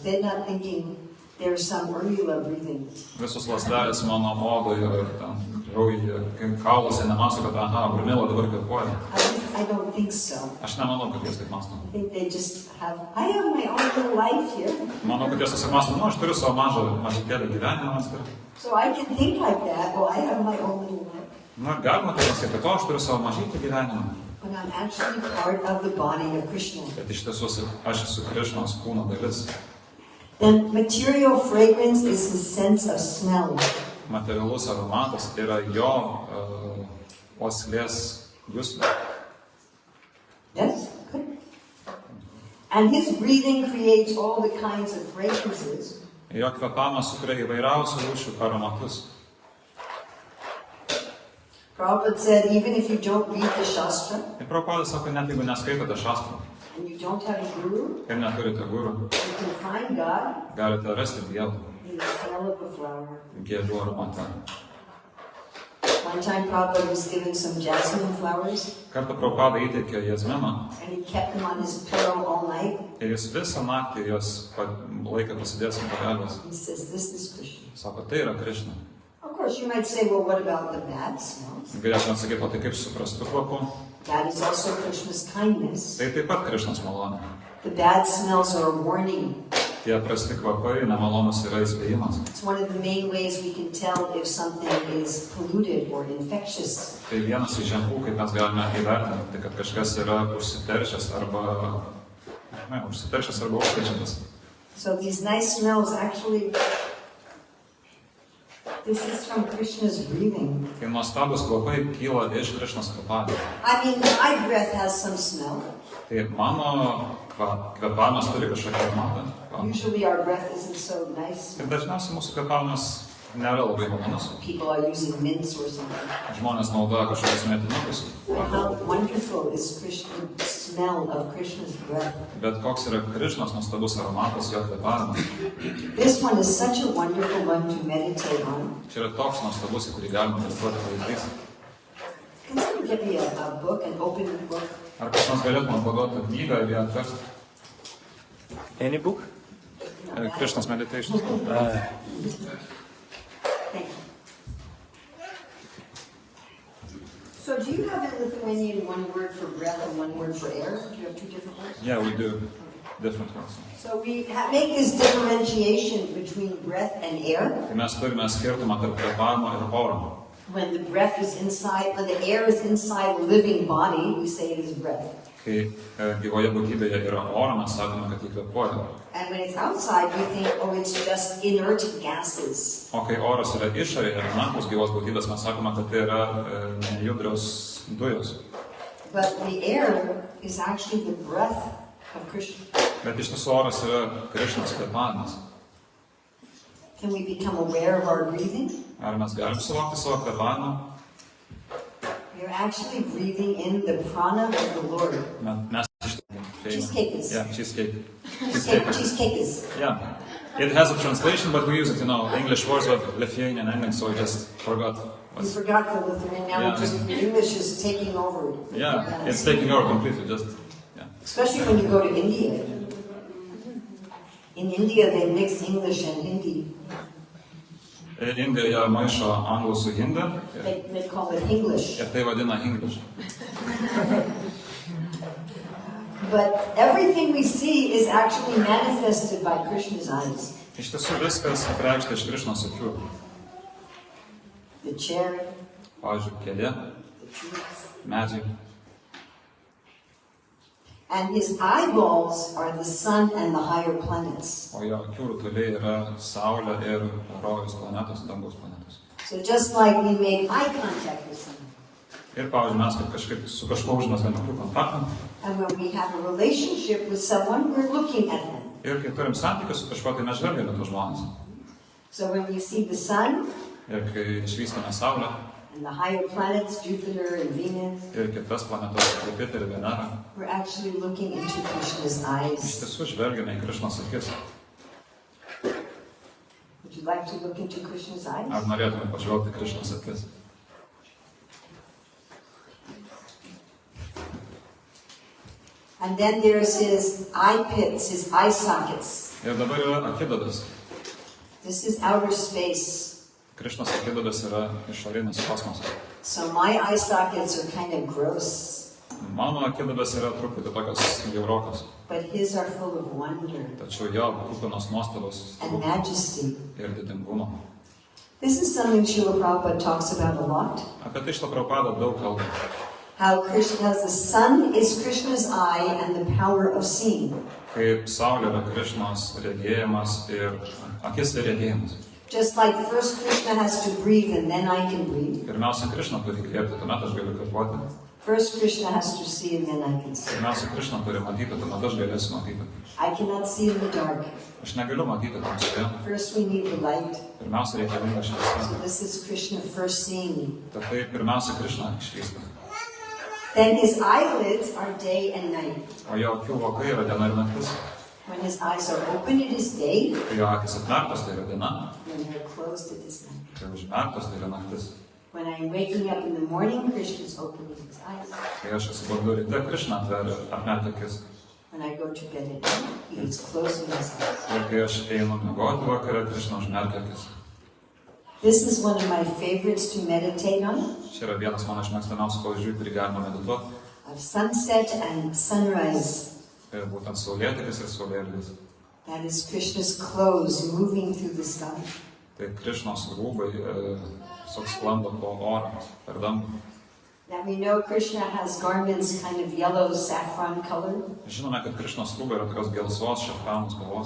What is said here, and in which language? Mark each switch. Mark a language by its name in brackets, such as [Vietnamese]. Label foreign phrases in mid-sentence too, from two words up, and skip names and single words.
[English] They're not thinking there's some Urmila breathing. [Lithuanian] Visos ląstelės mano odoje ir ten kraujyje, kauluose nemasto, kad aha, Urmila dabar kvėpuoja. [English] I don't think so. [Lithuanian] Aš nemanau, kad jos taip masto. [English] I think they just have, I have my own little life here. [Lithuanian] Manau, kad jos tiesiog masto, aš turiu savo mažutėlį gyvenimą. [English] So I can think like that. Well, I have my own little life. [Lithuanian] Na, galima tai pasakyti, kad aš turiu savo mažytį gyvenimą. [English] But I'm actually part of the body of Krishna. [Lithuanian] Bet iš tiesų aš esu Krišnos kūno dalis. [English] Then material fragrance is the sense of smell. [Lithuanian] Materialus aromatas yra jo uoslės juslė. [English] Yes? Good. And his breathing creates all the kinds of fragrances. [Lithuanian] Jo kvėpavimas sukuria įvairiausių rūšių aromatus. [English] Prabhupada said, even if you don't read the Shastra, [Lithuanian] Ir Prabhupada sako, net jeigu neskaitote šastrų [English] and you don't have a guru, [Lithuanian] ir neturite gurų, [English] you can find God [Lithuanian] galite rasti Dievą [English] in the smell of a flower. [Lithuanian] gėlių aromate. [English] One time Prabhupada was given some jasmine flowers, [Lithuanian] Kartą Prabhupada įteikė jazminą [English] and he kept them on his pillow all night. [Lithuanian] ir jis visą naktį jos laikė pasidėjęs ant pagalbės. [English] He says, this is Krishna. [Lithuanian] Sako, tai yra Krishna. [English] Of course, you might say, well, what about the bad smells? [Lithuanian] Galėtume sakyti, o tai kaip suprastų kvapu? [English] That is also Krishna's kindness. [Lithuanian] Tai taip pat Krishnos malonė. [English] The bad smells are a warning. [Lithuanian] Tie prasti kvapai, nemalonus yra įspėjimas. [English] It's one of the main ways we can tell if something is polluted or infectious. [Lithuanian] Tai vienas iš ženklų, kaip mes galime įvertinti, tai kad kažkas yra užsiteršęs arba užkrečiantis. [English] So these nice smells actually, this is from Krishna's breathing. [Lithuanian] Tai nuostabus kvapai kyla iš Krishnos kvapavimo. [English] I mean, my breath has some smell. [Lithuanian] Tai mano kvėpavimas turi kažkokią aromatą. [English] Usually our breath isn't so nice. [Lithuanian] Ir dažniausiai mūsų kvėpavimas nėra labai malonus. [English] People are using mints or something. [Lithuanian] Žmonės naudoja kažkokius mėtinukus. [English] How wonderful is the smell of Krishna's breath. [Lithuanian] Bet koks yra Krishnos nuostabus aromatas, jo kvėpavimas. [English] This one is such a wonderful one to meditate on. [Lithuanian] Čia yra toks nuostabus, į kurį galima medituoti pavyzdys. [English] Can someone give me a book, an open book? [Lithuanian] Ar kas nors galėtų man paduoti knygą ir ją atversti? [English] Any book? Krishnos meditations. Thank you. So do you have in Lithuanian one word for breath and one word for air? Do you have two different words? Yeah, we do different ones. So we make this differentiation between breath and air. [Lithuanian] Tai mes turime skirtumą tarp kvėpavimo ir oro. [English] When the breath is inside, when the air is inside a living body, we say it is breath. [Lithuanian] Kai gyvoje būtybėje yra oro, mes sakome, kad jį kvėpuoja. [English] And when it's outside, we think, oh, it's just inert gases. [Lithuanian] O kai oras yra išorėje, anapus gyvos būtybės, mes sakome, kad tai yra nejudrios dujos. [English] But the air is actually the breath of Krishna. [Lithuanian] Bet iš tiesų oras yra Krishnos kvėpavimas. [English] Can we become aware of our breathing? [Lithuanian] Ar mes galim suvokti savo kvėpavimą? [English] You're actually breathing in the prana of the Lord. [Lithuanian] Mes [English] Cheesecake is. Yeah, cheesecake. Cheesecake is. Yeah. It has a translation, but we use it, English words with Lithuanian ending, so I just forgot. You forgot the Lithuanian, now Yeah. just English is taking over. Yeah, it's taking over completely, Especially when you go to India. In India, they mix English and Hindi. [Lithuanian] Indijoje maišo anglų su hindi [English] They call it English. [Lithuanian] ir tai vadina English. [English] But everything we see is actually manifested by Krishna's eyes. [Lithuanian] Iš tiesų viskas apreikšta iš Krishnos akių. [English] The chair, [Lithuanian] Pavyzdžiui, kėdė, [English] the trees. [Lithuanian] medžiai. [English] And his eyeballs are the sun and the higher planets. [Lithuanian] O jo akių rutuliai yra Saulė ir rojus planetos, dangaus planetos. [English] So just like we make eye contact with someone, [Lithuanian] Ir pavyzdžiui, mes kaip kažkaip su kažkuo užmezgame akių kontaktą. [English] and when we have a relationship with someone, we're looking at them. [Lithuanian] Ir kai turim santykius su kažkuo, tai mes žvelgiame tuos žmonės. [English] So when we see the sun [Lithuanian] Ir kai išvystame Saulę [English] and the higher planets, Jupiter and Venus, [Lithuanian] ir kitas planetas, Jupiterį ir Venerą, [English] we're actually looking into Krishna's [Lithuanian] iš [English] eyes. [Lithuanian] tiesų žvelgiame į Krishnos akis. [English] Would you like to look into Krishna's [Lithuanian] Ar [English] eyes? [Lithuanian] norėtume pažvelgti į Krishnos akis? [English] And then there's his eye pits, his eye sockets. [Lithuanian] Ir dabar yra akiduobės. [English] This is outer space. [Lithuanian] Krishnos akiduobės yra išorinis kosmosas. [English] So my eye sockets are kind of gross, [Lithuanian] Mano akiduobės yra truputį tokios bjaurokos, [English] but his are full of wonder [Lithuanian] tačiau jo kupinos nuostabos [English] and majesty. [Lithuanian] ir didingumo. [English] This is something Srila Prabhupada talks about a lot. [Lithuanian] Apie tai šitą Prabhupada daug kalba. [English] How Krishna, the sun is Krishna's eye and the power of seeing. [Lithuanian] Kaip Saulė yra Krishnos regėjimas ir akis ir regėjimas. [English] Just like first Krishna has to breathe and then I can breathe. [Lithuanian] Pirmiausia, Krishna turi įkvėpti, tuomet aš galiu kvėpuoti. [English] First Krishna has to see and then I can see. [Lithuanian] Pirmiausia, Krishna turi matyti, tuomet aš galėsiu matyti. [English] I cannot see in the dark. [Lithuanian] Aš negaliu matyti tamsoje. [English] First we need the light. [Lithuanian] Pirmiausia, reikalinga šviesa. [English] So this is Krishna first seeing me. [Lithuanian] Tad tai pirmiausia, Krishna išvysta. [English] Then his eyelids are day and night. [Lithuanian] O jo akių vokai yra diena ir naktis. [English] When his eyes are open, it is day. [Lithuanian] Kai jo akis atmerktos, tai yra diena. [English] When they're closed, it is night. [Lithuanian] Kai užmerktos, tai yra naktis. [English] When I'm waking up in the morning, Krishna is opening his eyes. [Lithuanian] Kai aš atsibudu ryte, Krishna atmerkia akis. [English] When I go to bed at night, he is closing his eyes. [Lithuanian] Ir kai aš einu miegoti vakare, Krishna užmerkia akis. [English] This is one of my favorites to meditate on. [Lithuanian] Čia yra vienas mano iš mėgstamiausių pavyzdžių, kurį galima medituoti. [English] Of sunset and sunrise. [Lithuanian] Ir būtent saulėtekis ir saulėlydis. [English] That is Krishna's clothes moving through the sky. [Lithuanian] Tai Krishnos rūbai sklando po orą per dangų. [English] Now we know Krishna has garments kind of yellow saffron color. [Lithuanian] Žinome, kad Krishnos rūbai yra tokios gelsvos šafranų spalvos.